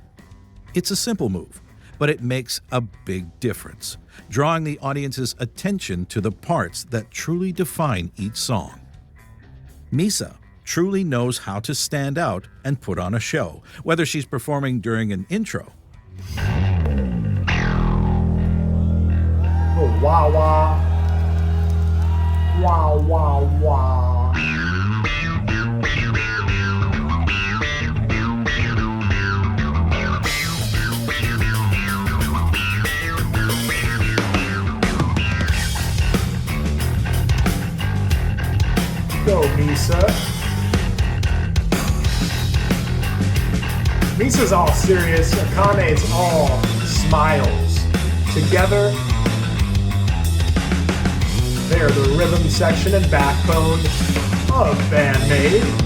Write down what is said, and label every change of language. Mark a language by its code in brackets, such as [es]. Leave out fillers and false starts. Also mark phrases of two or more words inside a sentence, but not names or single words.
[en] It's a simple move, but it makes a big difference, drawing the audience's attention to the parts that truly define each song. Misa truly knows how to stand out and put on a show, whether she's performing during an intro. Oh, wah wah. Wah wah wah. Go, Misa. Misa's all serious. Akane's all smiles. Together, they are the rhythm section and backbone of BAND-MAID.